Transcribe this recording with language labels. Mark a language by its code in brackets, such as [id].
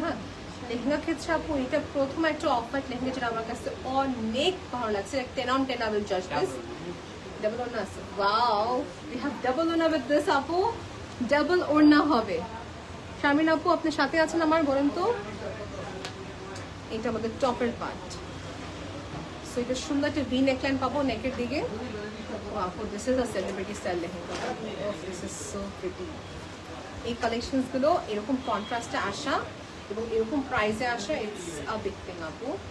[bn] হ্যাঁ, লেহেঙ্গা ক্ষেত্রে আপু এটা প্রথম একটা অফ হোয়াইট লেহেঙ্গা যেটা আমার কাছে অনেক ভালো লাগছে। [en] 10 on 10 I will judge this. Double ওড়না আছে, wow, we have double ওড়না with this আপু। [bn] ডাবল ওড়না হবে। শারমিন আপু আপনার সাথে আছেন আমার, বলেন তো। এটা আমাদের টপের পার্ট। সো এটা সুন্দর একটা ভি নেকলাইন পাবো নেকের দিকে। আপু this is a celebrity style lehenga, this is so pretty. এই কালেকশনস গুলো এরকম কন্ট্রাস্টে আসা এবং এরকম প্রাইসে আসা, ইটস আ বিগ থিং আপু।